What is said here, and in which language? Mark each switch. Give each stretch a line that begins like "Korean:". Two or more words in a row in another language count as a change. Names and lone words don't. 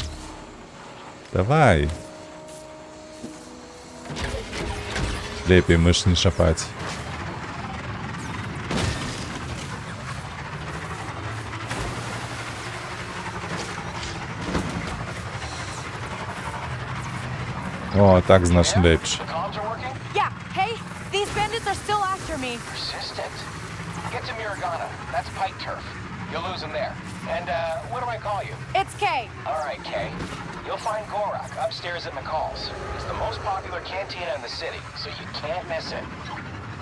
Belarusian: Давай. Лепей мыш не шапаць. О, так значит лепш.
English: Yeah, hey, these bandits are still after me. Persistent? Get to Miragana. That's pike turf. You'll lose him there. And, what do I call you? It's Kay. All right, Kay. You'll find Gorak upstairs at McCall's. It's the most popular cantina in the city, so you can't miss it.